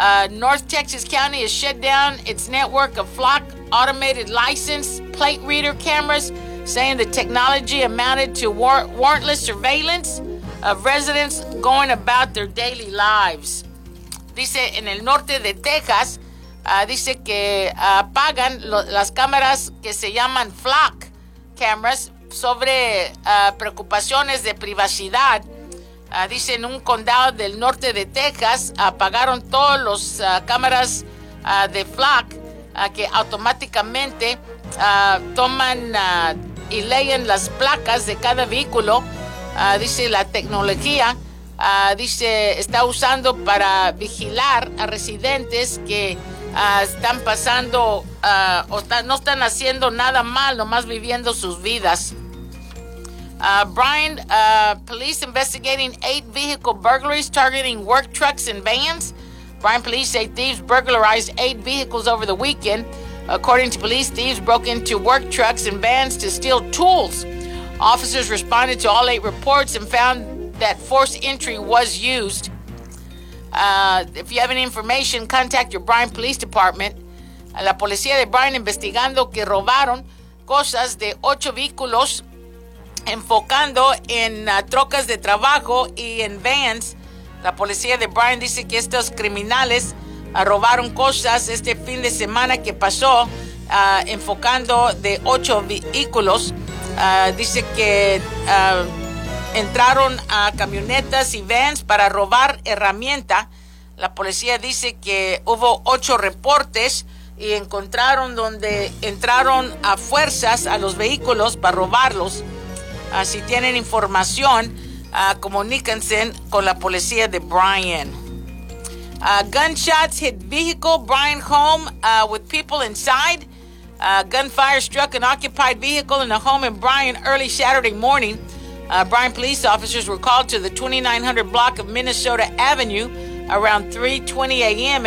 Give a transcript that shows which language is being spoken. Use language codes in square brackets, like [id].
[en] North Texas County has shut down its network of flock automated license plate reader cameras, saying the technology amounted to warrantless surveillance of residents going about their daily lives. [es] Dice en el norte de Texas, dice que apagan las cámaras que se llaman flock cameras sobre preocupaciones de privacidad. Dice en un condado del norte de Texas apagaron todos los cámaras de flock que automáticamente toman y leen las placas de cada vehículo. Dice la tecnología dice está usando para vigilar a residentes que están pasando no están haciendo nada mal, nomás viviendo sus vidas. [en] Bryan police investigating 8 vehicle burglaries targeting work trucks and vans. Bryan police say thieves burglarized 8 vehicles over the weekend. According to police, thieves broke into work trucks and vans to steal tools. Officers responded to all 8 reports and found that forced entry was used. If you have any information, contact your Bryan Police Department. [es] La policía de Bryan investigando que robaron cosas de 8 vehículos, enfocando en trocas de trabajo y en vans. La policía de Bryan dice que estos criminales robaron cosas este fin de semana que pasó, enfocando de 8 vehículos. Dice que entraron a camionetas y vans para robar herramienta. La policía dice que hubo 8 reportes y encontraron donde entraron a fuerzas a los vehículos para robarlos. Si tienen información, comuníquense con la policía de Bryan. [en] Gunshots hit vehicle, Bryan home with people inside. Gunfire struck an occupied vehicle in a home in Bryan early Saturday morning. Bryan police officers were called to the 2900 block of Minnesota Avenue around 3:20 a.m.